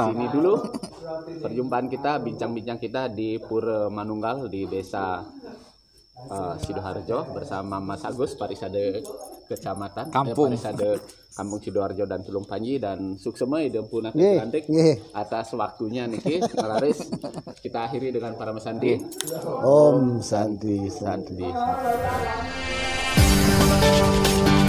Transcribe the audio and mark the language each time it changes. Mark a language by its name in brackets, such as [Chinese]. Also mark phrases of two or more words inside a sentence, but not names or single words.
[Indonesian] Di sini dulu perjumpaan kita, bincang-bincang kita di Pura Manunggal di Desa Sidoarjo bersama Mas Agus, Parisade Kecamatan, Kampung. Parisade Kampung Sidoarjo dan Tulung Panji, dan suksema Idempuna Nggih, Cantik nggih. atas waktunya niki Laris. Kita akhiri dengan para mesanti. [Sanskrit] Om Santi Santi. Santi.